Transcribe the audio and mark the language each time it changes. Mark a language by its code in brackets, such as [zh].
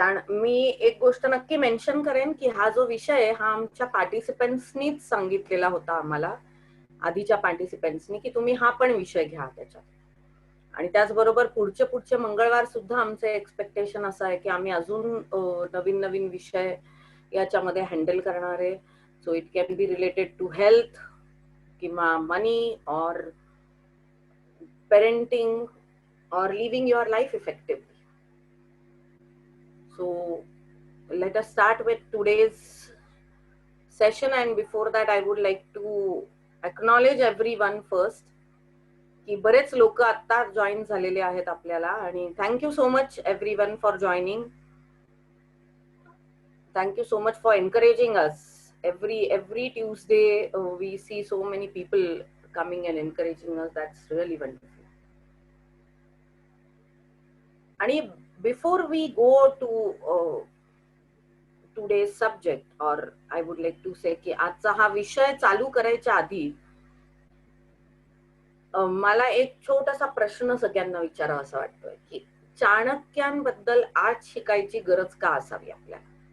[mr] मी एक गोष्ट नक्की मेन्शन करेन की हा जो विषय आहे हा आमच्या पार्टिसिपेंट्सनीच सांगितलेला होता आम्हाला, आधीच्या पार्टिसिपेंट्सनी, की तुम्ही हा पण विषय घ्या त्याच्यात. आणि त्याचबरोबर पुढचे मंगळवार सुद्धा आमचं एक्सपेक्टेशन असं आहे की आम्ही अजून नवीन नवीन विषय याच्यामध्ये हँडल करणार आहे. [en] So it can be related to health किंवा money और parenting और living your life effectively. So let us start with today's session, and before that I would like to acknowledge everyone first [mr] की बरेच लोक आता जॉईन झालेले आहेत आपल्याला, आणि [en] Thank you so much everyone for joining. Thank you so much for encouraging us. every Tuesday we see so many people coming and encouraging us. That's really wonderful. [mr] आणि [en] before we go to today's subject, or I would like to say [mr] की आजचा हा विषय चालू करायच्या आधी मला एक छोटासा प्रश्न सगळ्यांना विचारावा असं वाटतोय की चाणक्यांबद्दल आज शिकायची गरज का असावी आपल्याला.